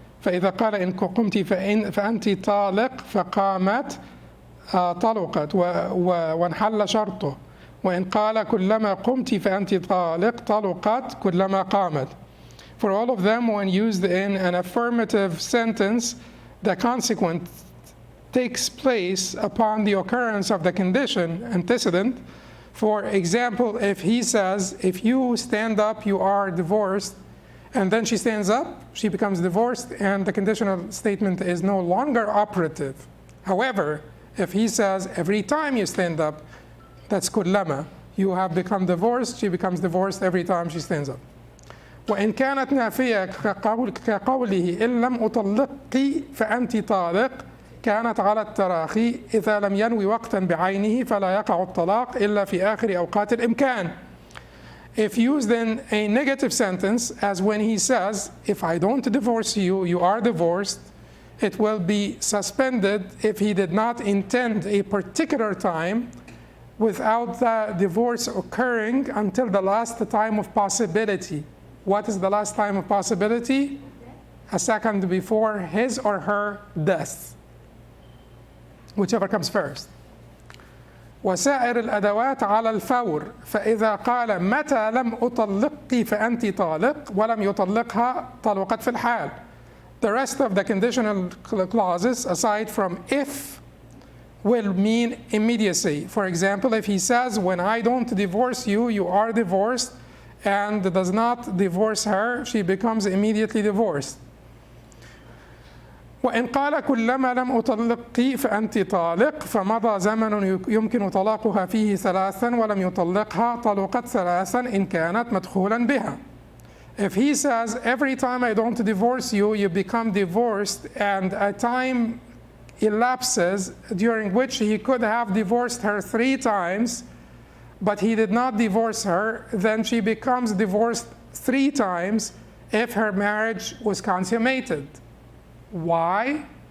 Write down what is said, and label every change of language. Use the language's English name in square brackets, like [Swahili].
[Arabic] فإذا قال إن قمت فأنت طالق فقامت طلقت وانحل شرطه. وإن قال كلما قمت فأنت طالق طلقت كلما قامت. [English] For all of them, when used in an affirmative sentence, the consequent takes place upon the occurrence of the condition antecedent. For example, if he says, if you stand up, you are divorced, and then she stands up, she becomes divorced, and the conditional statement is no longer operative. However, if he says, every time you stand up, that's kullama, you have become divorced, she becomes divorced every time she stands up. [Arabic] وإن كانت نافية كقوله إن لم أطلقك فأنت طالق كانت على التراخي إذا لم ينوي وقتا بعينه فلا يقع الطلاق إلا في آخر أوقات الإمكان. [English] If used in a negative sentence, as when he says, if I don't divorce you, you are divorced, it will be suspended if he did not intend a particular time without the divorce occurring until the last time of possibility. What is the last time of possibility? A second before his or her death, whichever comes first. [Arabic] وسائر الأدوات على الفور فإذا قال متى لم أطلقك فأنت طالق ولم يطلقها طلقت في الحال. [English] The rest of the conditional clauses, aside from if, will mean immediacy. For example, if he says, when I don't divorce you, you are divorced, and does not divorce her, she becomes immediately divorced. [Arabic] وإن قال كلما لم أطلقك فأنت طالق فمضى زمن يمكن طلاقها فيه 3 ولم يطلقها طلقت 3 إن كانت مدخولا بها. [English] If he says, every time I don't divorce you, you become divorced, and a time elapses during which he could have divorced her 3 times, but he did not divorce her, then she becomes divorced 3 times if her marriage was consummated. Why?